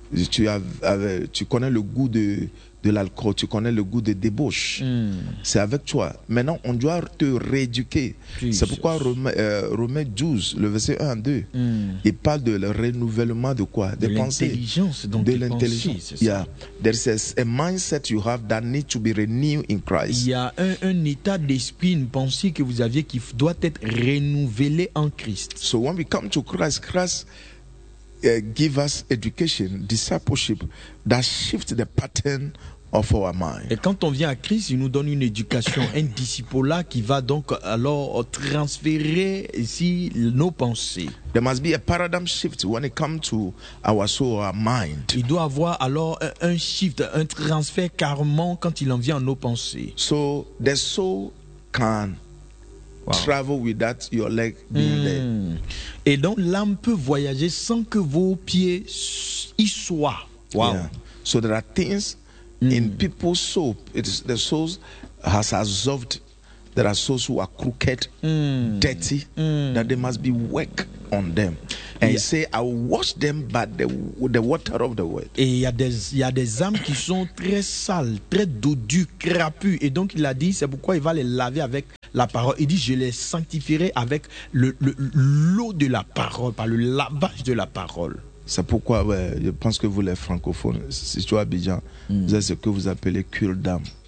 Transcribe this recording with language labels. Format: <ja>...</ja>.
<fr>Tu connais le goût de l'alcool. Tu connais le goût de débauche. C'est avec toi. Maintenant, on doit te rééduquer. Jesus. C'est pourquoi Romains 12, le verset 1 à 2, il parle de le renouvellement de quoi? De l'intelligence. Pensées. De l'intelligence.</fr> <en>There's a mindset you have that needs to be renewed in Christ.</en> <fr>Il y a un état d'esprit, une pensée que vous aviez qui doit être renouvelée en Christ.</fr> <en>So when we come to Christ, Christ give us education, discipleship that shifts the pattern of our mind.</en> <fr>Et quand on vient à Christ, il nous donne une éducation, un discipola qui va donc alors transférer ici nos pensées.</fr> <en>There must be a paradigm shift when it comes to our soul, our mind.</en> <fr>Il doit avoir alors un shift, un transfert carrément quand il en vient à nos pensées.</fr> <en>So the soul can travel without your leg being there.</en> <fr>Et donc l'âme peut voyager sans que vos pieds y soient.</fr> <en>Wow. Yeah. So there are things in people's soul. It's the soul has absorbed. There are souls who are crooked, dirty, that they must be work on them. And he say, I will wash them by the water of the word.</en> <fr>Et il y a des âmes qui sont très sales, très dodues, crapues. Et donc il a dit, c'est pourquoi il va les laver avec la parole. Il dit, je les sanctifierai avec l'eau de la parole, par le lavage de la parole. C'est pourquoi, je pense que vous les francophones, si tu es Abidjan, vous avez ce que vous appelez cure d'âme.</fr>